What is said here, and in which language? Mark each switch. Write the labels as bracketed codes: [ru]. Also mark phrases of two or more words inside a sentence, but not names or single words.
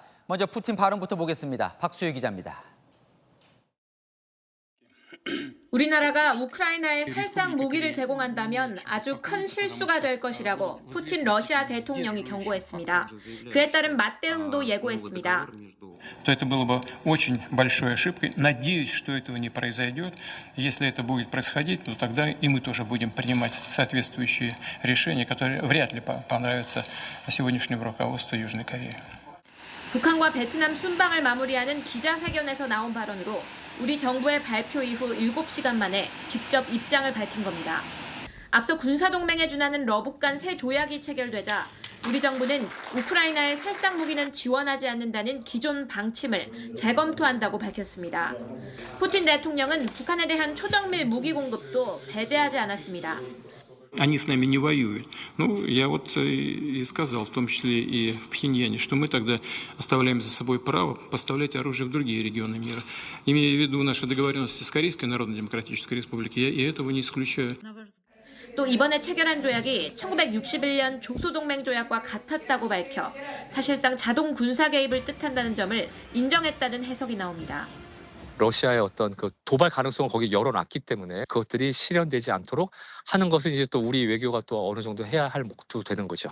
[ko] 먼저 푸틴 발언부터 보겠습니다. 박수유 기자입니다. 우리나라가 우크라이나에 살상 무기를 제공한다면 아주 큰 실수가 될 것이라고 푸틴 러시아 대통령이 경고했습니다. 그에 따른 맞대응도 예고했습니다. [ru] то это было бы очень большой ошибкой. Надеюсь, что этого не произойдет. Если это будет происходить, то тогда и мы тоже будем принимать соответствующие решения, которые вряд ли понравятся сегодняшнему руководству Южной Кореи. [ko] 북한과 베트남 순방을 마무리하는 기자회견에서 나온 발언으로 우리 정부의 발표 이후 7시간 만에 직접 입장을 밝힌 겁니다. 앞서 군사동맹에 준하는 러북 간 새 조약이 체결되자 우리 정부는 우크라이나의 살상 무기는 지원하지 않는다는 기존 방침을 재검토한다고 밝혔습니다. 푸틴 대통령은 북한에 대한 초정밀 무기 공급도 배제하지 않았습니다. [ru] Они с нами не воюют. Ну, я вот и сказал, в том числе и в Пхеньяне, что мы тогда оставляем за собой право поставлять оружие в другие регионы мира. Имея в виду наши договоренности с Корейской Народно-Демократической Республикой, я этого не исключаю. [ko] 또 이번에 체결한 조약이 1961년 조소동맹 조약과 같았다고 밝혀 사실상 자동 군사 개입을 뜻한다는 점을 인정했다는 해석이 나옵니다. 러시아의 어떤 그 도발 가능성을 거기 열어놨기 때문에 그것들이 실현되지 않도록 하는 것은 이제 또 우리 외교가 또 어느 정도 해야 할 몫도 되는 거죠.